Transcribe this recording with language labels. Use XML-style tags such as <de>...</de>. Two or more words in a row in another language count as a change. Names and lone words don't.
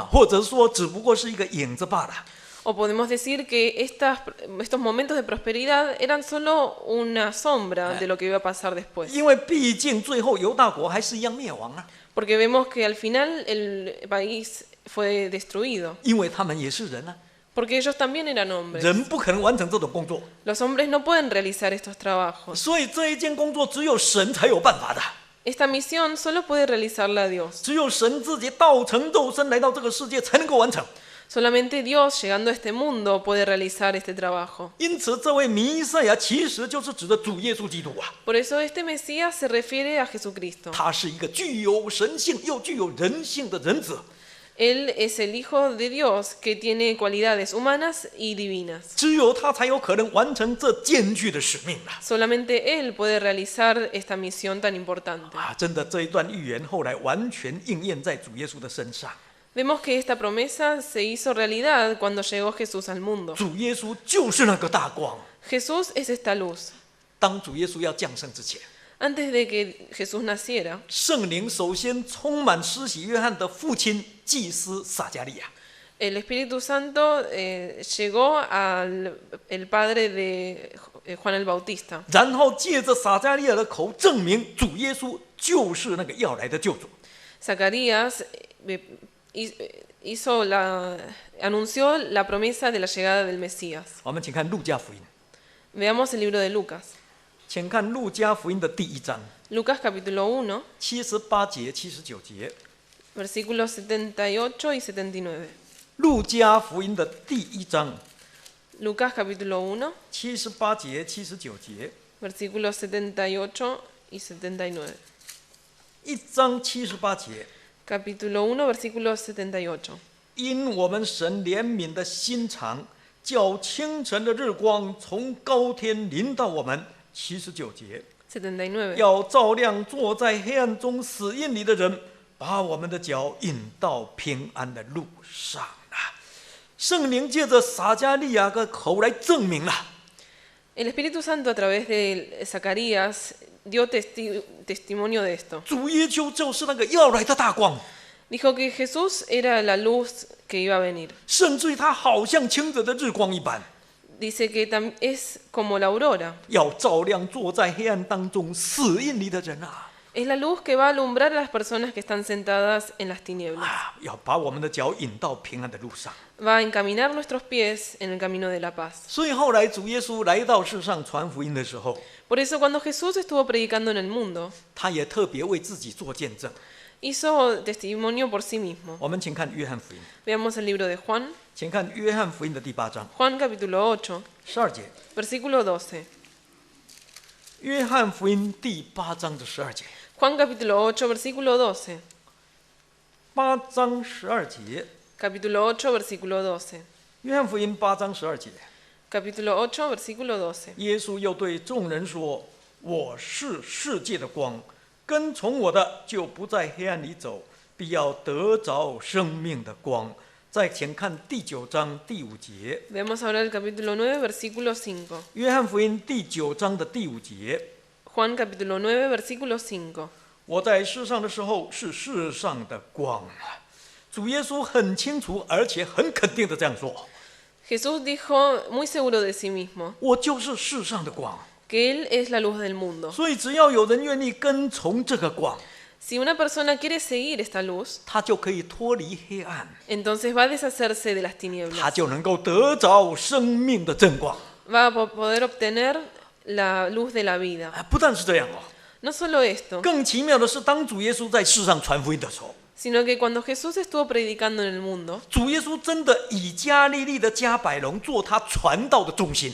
<zh>或者说只不过是一个影子罢了。</zh> <es>O podemos decir que estos momentos de prosperidad eran solo una sombra de lo que iba a pasar después.</es> <zh>因为毕竟最后犹大国还是一样灭亡啊，</zh> <es>Porque vemos que al final el país fue destruido.</es> <zh>因为他们也是人啊，</zh> <es>Porque ellos también eran hombres.</es> <zh>人不可能完成这种工作，</zh> <es>Los hombres no pueden realizar estos trabajos.</es> <zh>所以这一件工作只有神才有办法的，</zh> <es>Esta misión solo puede realizarla Dios.</es> <zh>只有神自己道成肉身来到这个世界才能够完成。</zh> <es>Solamente Dios, llegando a este mundo, puede realizar este trabajo.</es> <zh>因此，这位弥赛亚其实就是指的主耶稣基督啊，</zh> <es>Por eso este Mesías se refiere a Jesucristo.</es> <zh>他是一个具有神性又具有人性的人子，</zh> <es>Él es el Hijo de Dios que tiene cualidades humanas y divinas.</es> <zh>只有他才有可能完成这艰巨的使命啊！</zh> <es>Solamente Él puede realizar esta misión tan importante.</es> <zh>啊，真的，这一段预言后来完全应验在主耶稣的身上。</zh> <es>Vemos que esta promesa se hizo realidad cuando llegó Jesús al mundo.</es> <zh>主耶稣就是那个大光。</zh> <es>Jesús es esta luz.</es> <zh>当主耶稣要降生之前，</zh> <es>Antes de que Jesús naciera,</es> <zh>圣灵首先充满施洗约翰的父亲祭司撒加利亚，</zh> <es>el Espíritu Santo llegó al el padre de Juan el Bautista.</es> <zh>然后借着撒加利亚的口证明主耶稣就是那个要来的救主。</zh> <es>Zacarías anunció la promesa de la llegada del Mesías.</es> <zh>我们请看路加福音，</zh> <es>Veamos el libro de Lucas.</es> <zh>请看路加福音的第1章</zh> <es>Lucas capítulo 1,</es> <zh>78 节、79节。</zh> <es>versículos 78 y 79.</es> <zh>路加福音的第1章</zh> <es>Lucas capítulo 1,</es> <zh>78 节、79节。</zh> <es>versículos 78 y 79.</es> <zh>1章78节，</zh> <es>Capítulo 1, versículo 78.</es> <zh>因我们神怜悯的心肠，叫清晨的日光从高天临到我们。79节，</zh> <es>79.</es> <zh>要照亮坐在黑暗中死荫里的人，把我们的脚引到平安的路上啊！圣灵借着撒迦利亚的口来证明了。</zh> <es>El Espíritu Santo a través de Zacarías dio testimonio de esto.</es> <zh>主耶稣就是那个要来的大光，</zh> <es>Dijo que Jesús era la luz que iba a venir.</es> <zh>甚至于他好像清晨的日光一般，</zh> <es>Dice que es como la aurora.</es> <zh>要照亮坐在黑暗当中死荫里的人啊！</zh> <es>Es la luz que va a alumbrar a las personas que están sentadas en las tinieblas.</es> <zh>要把我们的脚引到平安的路上。</zh> <es>Va a encaminar nuestros pies en el camino de la paz.</es> <zh>所以后来主耶稣来到世上传福音的时候，</zh> <es>Por eso cuando Jesús estuvo predicando en el mundo,</es> <zh>他也特别为自己做见证。</zh> <es>hizo testimonio por sí mismo.</es> <zh>我们请看约翰福音，</zh> <es>Veamos el libro de Juan,</es> <zh>请看约翰福音的第8章</zh> <es>Juan capítulo 8,</es> <zh>12 节。</zh> <es>versículo 12.</es> <zh>约翰福音第8章的12节。</zh> <es>Juan capítulo 8, versículo 12.</es> <zh>8 章12节，</zh> <es>Capítulo 8, versículo 12.</es> <zh>约翰福音8章12节。</zh> <es>Capítulo 8, versículo 12.</es> <zh>耶稣又对众人说：“我是世界的光，跟从我的就不在黑暗里走，必要得着生命的光。” 再请看第9章第5节。</zh> <es>Veamos ahora el capítulo 9, versículo 5.</es> <zh>约翰福音第9章的第5节。</zh> <es>Juan capítulo 9, versículo 5.</es> <zh>我在世上的时候是世上的光。主耶稣很清楚，而且很肯定的这样说：</zh> <es>Jesús dijo muy seguro de sí mismo</es> <zh>我就是世上的光。</zh> <es>que Él es la luz del mundo.</es> <zh>所以只要有人愿意跟从这个光，</zh> <es>Si una persona quiere seguir esta luz,</es> <zh>他就可以脱离黑暗，</zh> <es>entonces va a deshacerse de las</es> <zh>他</zh> <es>tinieblas.</es> <zh>就能够得着生命的真光。</zh> <es>Va a poder obtener la luz de la vida.</es> <zh>不但是这样哦，</zh> <es>No solo esto,</es> <zh>更奇妙的是，当主耶稣在世上传福音的时候，</zh> <es>sino que cuando Jesús estuvo predicando en el mundo,</es> <zh>主耶稣真的以加利利的加百农做他传道的中心。</zh>